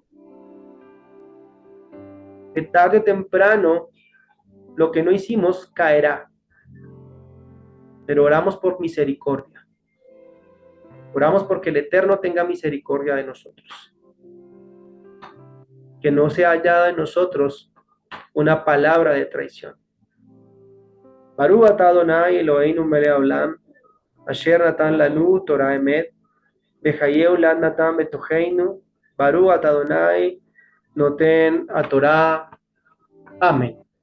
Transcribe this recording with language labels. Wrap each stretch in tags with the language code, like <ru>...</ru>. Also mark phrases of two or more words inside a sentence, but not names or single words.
<es>De tarde o temprano, lo que no hicimos caerá, pero oramos por misericordia. Oramos porque el Eterno tenga misericordia de nosotros. Que no se haya en nosotros una palabra de traición.</es> <he>ברוך אתה אדוני אלוהינו מלך העולם, אשר נתן לנו תורת אמת, וחיי עולם נתן בתוכנו, ברוך אדוני, נותן התורה.</he> <es>Amén.</es>